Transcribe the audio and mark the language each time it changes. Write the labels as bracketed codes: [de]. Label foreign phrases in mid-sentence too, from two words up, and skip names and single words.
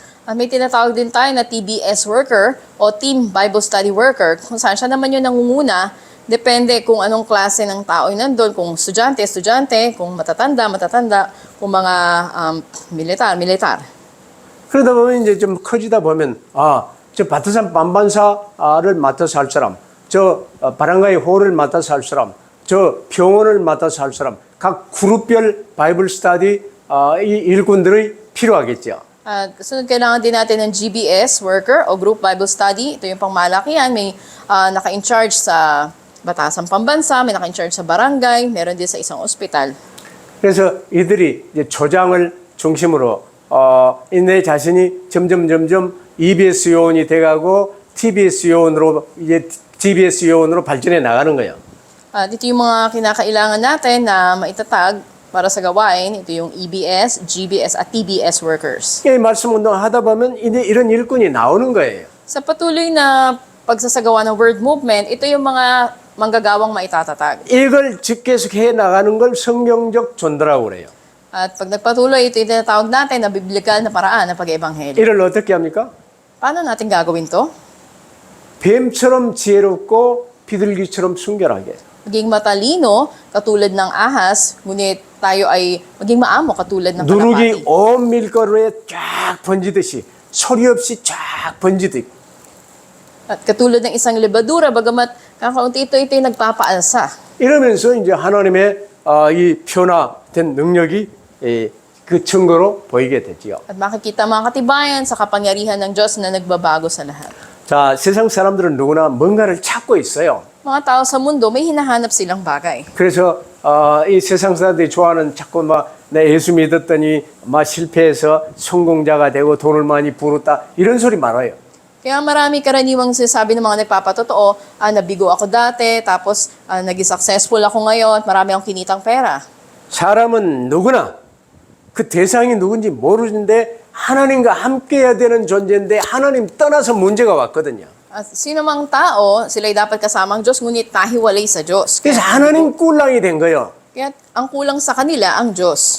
[tl] At may tinatawag din tayo na [en] TBS worker [tl] o [en] Team Bible Study Worker [tl] kung saan siya naman yung nangunguna. Depende kung anong klase ng tao yung nandun, kung estudyante, kung matatanda, kung mga militar. [ko] 그러다 보면 이제 좀 커지다 보면 저 바타산 반반사를 맡아서 할 사람, 저 바랑가의 호를 맡아서 할 사람, 저 병원을 맡아서 할 사람, 각 그룹별 [en] Bible study [ko] 이 일꾼들이 필요하겠죠. [tl] Sunod kailangan din natin ng [en] GBS worker [tl] o [en] Group Bible Study. [tl] Ito yung pangmalakihan, may naka-in-charge sa Batasang Pambansa, may naka-in-charge sa barangay, meron din sa isang ospital. [ko] 그래서 이들이 이제 조장을 중심으로 내 자신이 점점 EBS 요원이 돼가고 TBS 요원으로 이제 GBS 요원으로 발전해 나가는 거예요. [tl] Ito yung mga kinakailangan natin na maitatag para sa gawain. Ito yung EBS, GBS at TBS workers. [ko] 이 말씀 운동 하다 보면 이제 이런 일꾼이 나오는 거예요. [tl] Sa patuloy na pagsasagawa ng [en] word movement, [tl] ito yung mga manggagawang maitatatag. [ko] 이걸 계속 해 나가는 걸 성경적 전도라고 그래요. [tl] At pag nagpatuloy, ito yung tinatawag natin na biblikal na paraan ng pag-ebanghelyo. [ko] 이를 어떻게 합니까? [tl] Paano natin gagawin to? [ko] 뱀처럼 지혜롭고 비둘기처럼 순결하게. [tl] Maging matalino, katulad ng ahas, ngunit tayo ay maging 마amo, katulad ng [ko] 누룩이 [tl] kalapati. [ko] 온 밀가루에 쫙 번지듯이 소리 없이 쫙 번지듯. [tl] At katulad ng isang lebadura, bagamat kakaunti ito'y nagpapaalsa. [ko] 이러면서 이제 하나님의 이 변화된 능력이 그 증거로 보이게 되지요. [tl] At makikita mga katibayan sa kapangyarihan ng Diyos na nagbabago sa lahat. [ko] 자, 세상 사람들은 누구나 뭔가를 찾고 있어요. [tl] Mga tao sa mundo, may hinahanap silang bagay. [ko] 그래서 이 세상 사람들이 좋아하는 자꾸 내 예수 믿었더니 실패해서 성공자가 되고 돈을 많이 벌었다 이런 소리 말아요. [tl] Kaya marami karaniwang sinasabi ng mga nagpapatotoo, nabigo ako dati, tapos naging successful ako ngayon, marami akong kinitang pera. [ko] 사람은 누구나 그 대상이 누군지 모르는데 하나님과 함께해야 되는 존재인데 하나님 떠나서 문제가 왔거든요. [tl] At sino mang tao, sila'y dapat kasama ang Diyos, ngunit nahiwalay sa Diyos. [ko] 그래서 하나님 꿀랑이 된 거예요. [tl] Kaya ang kulang sa kanila ang Diyos.